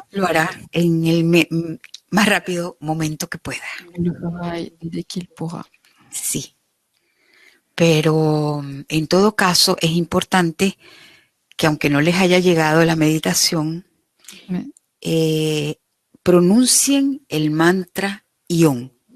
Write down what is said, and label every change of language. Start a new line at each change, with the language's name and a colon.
Spanish: Lo hará en el más rápido momento que pueda.
French: Il le fera dès qu'il pourra.
Spanish: Sí. Pero en todo caso es importante que aunque no les haya llegado la meditación, pronuncien el mantra Ion.